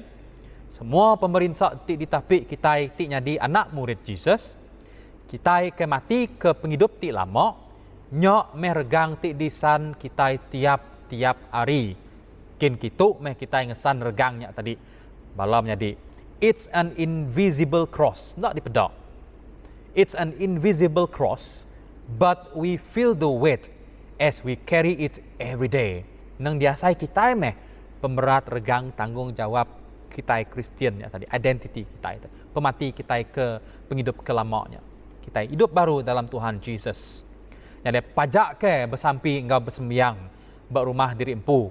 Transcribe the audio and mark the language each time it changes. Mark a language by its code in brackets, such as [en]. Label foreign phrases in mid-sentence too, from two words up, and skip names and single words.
[iba] Semua pemerintah ti ditapik kita ti jadi anak murid Jesus. Kita ke mati ke penghidup ti lama. Nyok meh regang ti disan kita tiap hari. Kin kitu meh kita ngesan regangnya tadi. Balam jadi [en] it's an invisible cross, not dipedak. It's an invisible cross, but we feel the weight as we carry it every day. [iba] Nang diasai kita meh pemerat regang tanggung jawab kita Kristian ya tadi, identity kita itu. Pemati kita ke penghidup kelamanya. Kita hidup baru dalam Tuhan Jesus. Jadi pajak ke bersampi engkau bersembiang buat rumah diri empu.